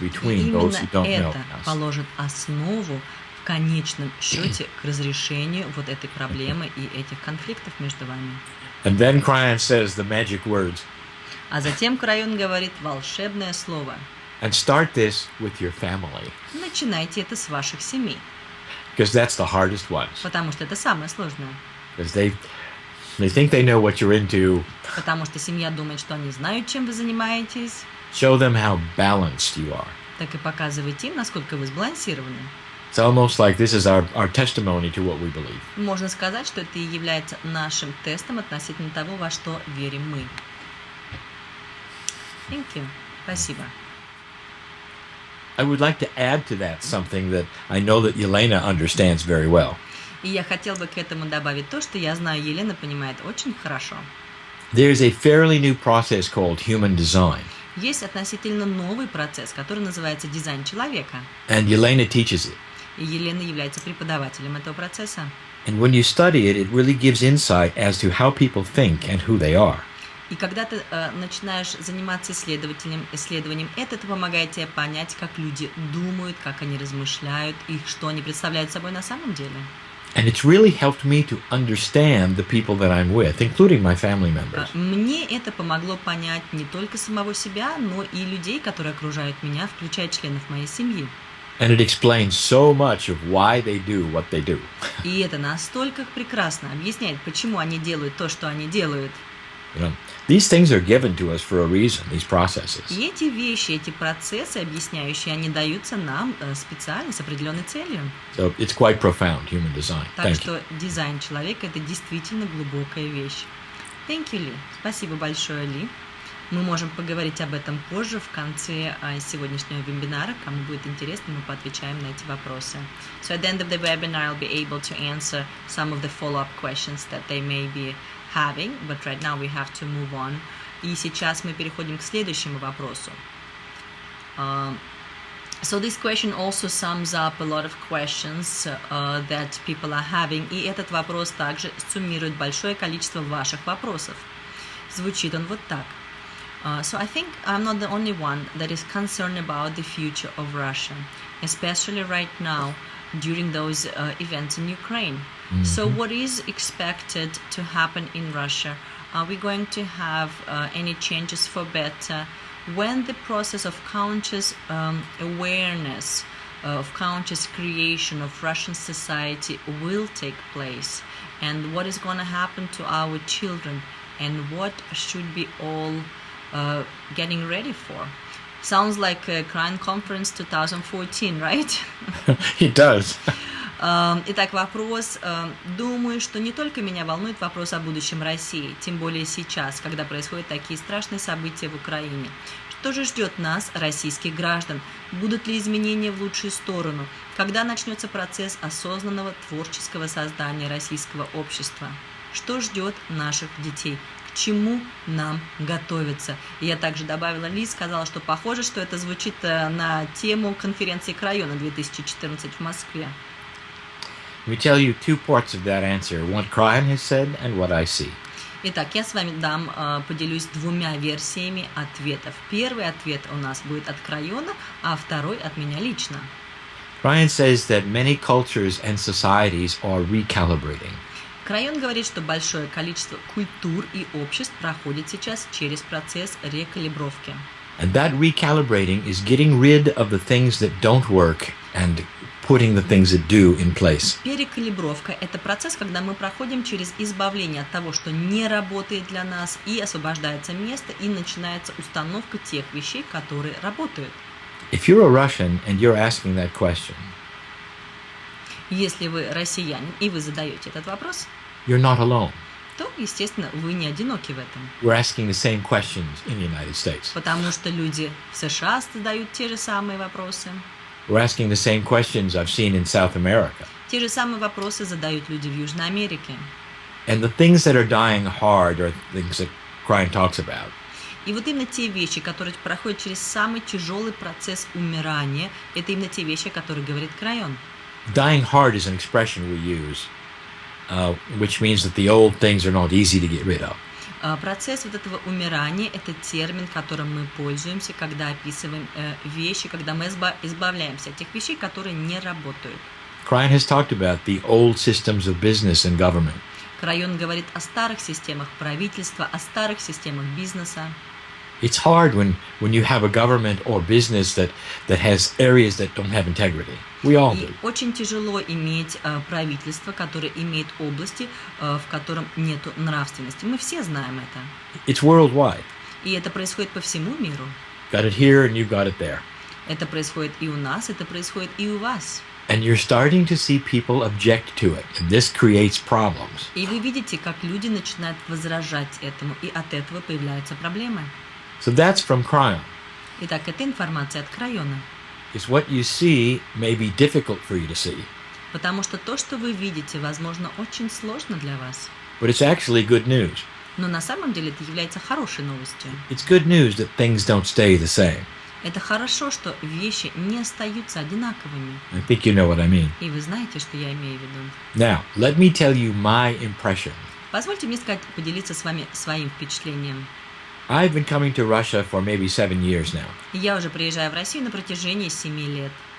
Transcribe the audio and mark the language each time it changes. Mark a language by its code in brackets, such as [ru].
[ru] И [en] between those who [ru] именно [en] don't know [ru] это [en] us. [ru] положит основу в конечном счете к разрешению вот этой проблемы и этих конфликтов между вами. [en] And then Krain says the magic words. [ru] А затем Краи говорит волшебное слово. [en] And start this with your family, [ru] Начинайте это с ваших семей, [en] because that's the hardest ones. [ru] потому что это самое сложное. [en] Because they think they know what you're into. [ru] Потому что семья думает, что они знают, чем вы занимаетесь. [en] Show them how balanced you are. [ru] Так и показывайте им, насколько вы сбалансированы. [en] It's almost like this is our testimony to what we believe. [ru] Можно сказать, что это и является нашим тестом относительно того, во что верим мы. [en] Thank you. [ru] Спасибо. [en] I would like to add to that something that I know that Елена understands very well. [ru] И я хотел бы к этому добавить то, что я знаю, Елена понимает очень хорошо. [en] There's a fairly new process called human design. [ru] Есть относительно новый процесс, который называется дизайн человека. [en] And Елena teaches it. [ru] И Елена является преподавателем этого процесса. [en] And when you study it, it really gives insight as to how people think and who they are. [ru] И когда ты начинаешь заниматься исследованием, это помогает тебе понять, как люди думают, как они размышляют и что они представляют собой на самом деле. [en] And it's really helped me to understand the people that I'm with, including my family members. [ru] Мне это помогло понять не только самого себя, но и людей, которые окружают меня, включая членов моей семьи. [en] And it explains so much of why they do what they do. [ru] И это настолько прекрасно объясняет, почему они делают то, что они делают. [en] You know, these things are given to us for a reason, these processes. [ru] И эти вещи, эти процессы объясняющие, они даются нам специально с определенной целью. [en] So it's quite profound, human design. [ru] Так [en] Thank you. [ru] что дизайн человека – это действительно глубокая вещь. [en] Thank you, Ли. [ru] Спасибо большое, Ли. Мы можем поговорить об этом позже, в конце сегодняшнего вебинара. Кому будет интересно, мы поотвечаем на эти вопросы. [en] So at the end of the webinar, I'll be able to answer some of the follow-up questions that they may be having, but right now we have to move on. [ru] И сейчас мы переходим к следующему вопросу. [en] So this question also sums up a lot of questions that people are having. [ru] И этот вопрос также суммирует большое количество ваших вопросов. Звучит он вот так. [en] So I think I'm not the only one that is concerned about the future of Russia, especially right now during those events in Ukraine. Mm-hmm. So what is expected to happen in Russia? Are we going to have any changes for better? When the process of conscious awareness, of conscious creation of Russian society will take place? And what is going to happen to our children? And what should be all getting ready for? Sounds like a Krain Conference 2014, right? It does. [ru] Итак, вопрос. Думаю, что не только меня волнует вопрос о будущем России, тем более сейчас, когда происходят такие страшные события в Украине. Что же ждет нас, российских граждан? Будут ли изменения в лучшую сторону? Когда начнется процесс осознанного творческого создания российского общества? Что ждет наших детей? К чему нам готовиться? И я также добавила, Ли сказала, что похоже, что это звучит на тему конференции Краи на 2014 в Москве. [en] Let me tell you two parts of that answer, what Krain has said and what I see. [ru] Итак, я с вами поделюсь двумя версиями ответов. Первый ответ у нас будет от Крайона, а второй от меня лично. [en] Krain says that many cultures and societies are recalibrating. [ru] Крайон говорит, что большое количество культур и обществ проходит сейчас через процесс рекалибровки. [en] And that recalibrating is getting rid of the things that don't work and putting the things that do in place. [ru] Перекалибровка – это процесс, когда мы проходим через избавление от того, что не работает для нас, и освобождается место, и начинается установка тех вещей, которые работают. [en] If you're a Russian and you're asking that question, [ru] Если вы россиянин, и вы задаете этот вопрос, [en] you're not alone. [ru] то, естественно, вы не одиноки в этом. [en] We're asking the same questions in the United States. [ru] Потому что люди в США задают те же самые вопросы. [en] We're asking the same questions I've seen in South America. [ru] Те же самые вопросы задают люди в Южной Америке. [en] And the things that are dying hard are things that Krain talks about. [ru] И вот именно те вещи, которые проходят через самый тяжелый процесс умирания, это именно те вещи, о которых говорит Крайон. [en] Dying hard is an expression we use, which means that the old things are not easy to get rid of. [ru] Процесс вот этого умирания – это термин, которым мы пользуемся, когда описываем вещи, когда мы избавляемся от тех вещей, которые не работают. [en] Krain has talked about the old systems of business and government. [ru] Крайон говорит о старых системах правительства, о старых системах бизнеса. [en] It's hard when you have a government or business that has areas that don't have integrity. We all do. [ru] И очень тяжело иметь правительство, которое имеет области, в котором нет нравственности. Мы все знаем это. [en] It's worldwide. [ru] И это происходит по всему миру. [en] Got it here and you got it there. [ru] Это происходит и у нас, это происходит и у вас. [en] And you're starting to see people object to it. And this creates problems. [ru] И вы видите, как люди начинают возражать этому, и от этого появляются проблемы. [en] So that's from Krain. [ru] Итак, это информация от Крайона. [en] It's what you see may be difficult for you to see. [ru] Потому что то, что вы видите, возможно, очень сложно для вас. [en] But it's actually good news. [ru] Но на самом деле это является хорошей новостью. [en] It's good news that things don't stay the same. [ru] Это хорошо, что вещи не остаются одинаковыми. [en] I think you know what I mean. [ru] И вы знаете, что я имею в виду. [en] Now, let me tell you my impression. [ru] Позвольте мне поделиться с вами своим впечатлением. [en] I've been coming to Russia for maybe 7 years now. [ru] Я уже приезжаю в Россию на протяжении 7 лет.